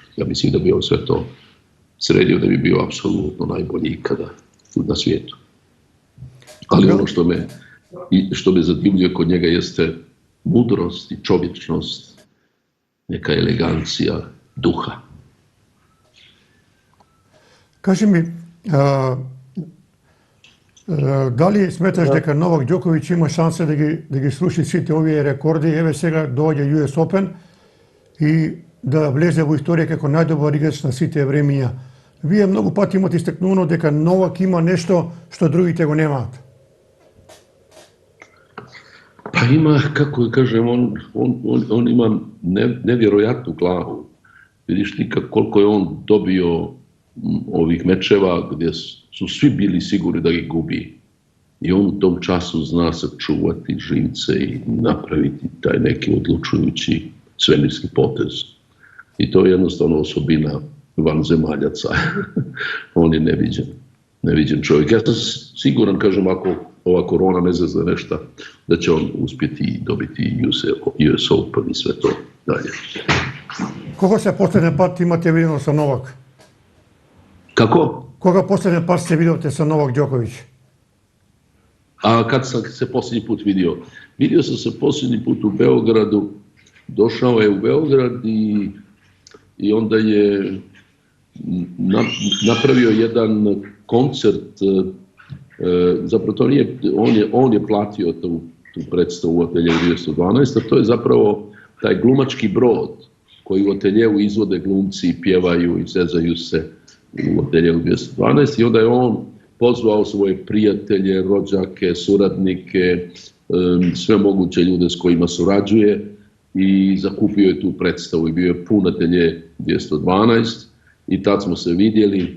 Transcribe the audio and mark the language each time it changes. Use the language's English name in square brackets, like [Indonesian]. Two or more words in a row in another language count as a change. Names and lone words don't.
[Croatian] Ja mislim da bi on sve to sredio da bi bio apsolutno najbolji ikada na svijetu. Ali ono što me zadivljuje kod njega jeste mudrost i čovječnost, neka elegancija duha. [Macedonian] Кажи ми, дали сметаш дека Новак Ѓоковиќ има шанса да ги сруши сите овие рекорди? Еве сега доаѓа US Open и да влезе во историја како најдобар играч на сите времиња. Вие многу пати имате истакнувано дека Новак има нешто што другите го немаат. [Croatian] Pa ima, kako da kažem, on ima nevjerojatnu glavu. Vidiš ti koliko je on dobio ovih mečeva gdje su svi bili sigurni da ih gubi. I on u tom času zna sačuvati živce i napraviti taj neki odlučujući svemirski potez. I to je jednostavno osobina vanzemaljaca. On je neviđen čovjek. Ja sam siguran, kažem, ako ova korona ne zna za nešto, da će on uspjeti i dobiti US Open i sve to dalje. [Macedonian] Кога се последен пат имате видено со Новак? [Croatian] Kako? [Macedonian] Кога последен пат се видовте со Новак Ѓоковиќ? [Croatian] A kad sam se posljednji put vidio? Vidio sam se posljednji put u Beogradu. Došao je u Beograd i onda je napravio jedan koncert. Zapravo to nije, on je platio tu predstavu u Ateljevu 212, a to je zapravo taj glumački brod koji u Ateljevu izvode glumci, pjevaju i zezaju se u Ateljevu 212 i onda je on pozvao svoje prijatelje, rođake, suradnike, sve moguće ljude s kojima surađuje i zakupio je tu predstavu i bio je pun Atelje 212 i tad smo se vidjeli.